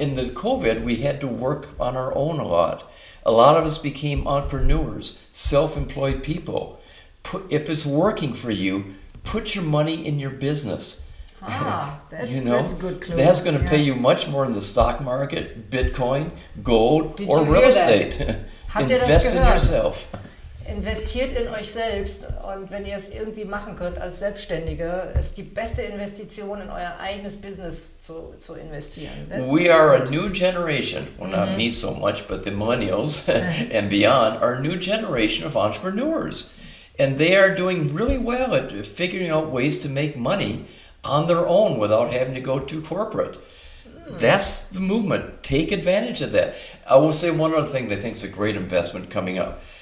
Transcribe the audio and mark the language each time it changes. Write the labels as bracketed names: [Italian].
[English] In the COVID, we had to work on our own a lot. A lot of us became entrepreneurs, self-employed people. If it's working for you, put your money in your business. That's a good clue. That's going to pay you much more in the stock market, Bitcoin, gold, or real estate. Invest in yourself. [German] Investiert in euch selbst, und wenn ihr es irgendwie machen könnt als Selbstständige, ist die beste Investition in euer eigenes Business zu investieren. [English] We are a new generation, well not me so much, but the millennials and beyond are a new generation of entrepreneurs. And they are doing really well at figuring out ways to make money on their own without having to go too corporate. That's the movement. Take advantage of that. I will say one other thing that I think is a great investment coming up.